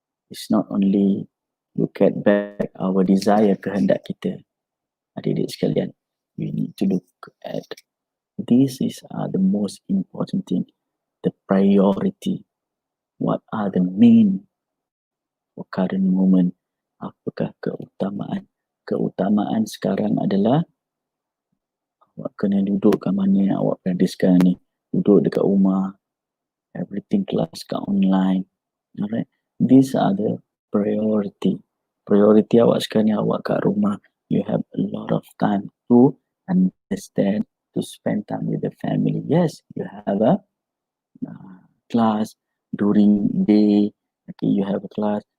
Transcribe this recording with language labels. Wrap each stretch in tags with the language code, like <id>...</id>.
<en>It's not only look at back our desire,</en> <ms>kehendak kita. Adik-adik sekalian,</ms> <en>we need to look at these are the most important thing, the priority. What are the main for current moment?</en> <ms>Apakah keutamaan? Keutamaan sekarang adalah awak kena duduk kat mana yang awak berada sekarang ni. Duduk dekat rumah, everything kelas kat online.</ms> <en>Alright, these are the priority.</en> <ms>Priority awak sekarang ni awak kat rumah.</ms> <en>You have a lot of time to understand, to spend time with the family. Yes, you have a class during day. Okay, you have a class.</en>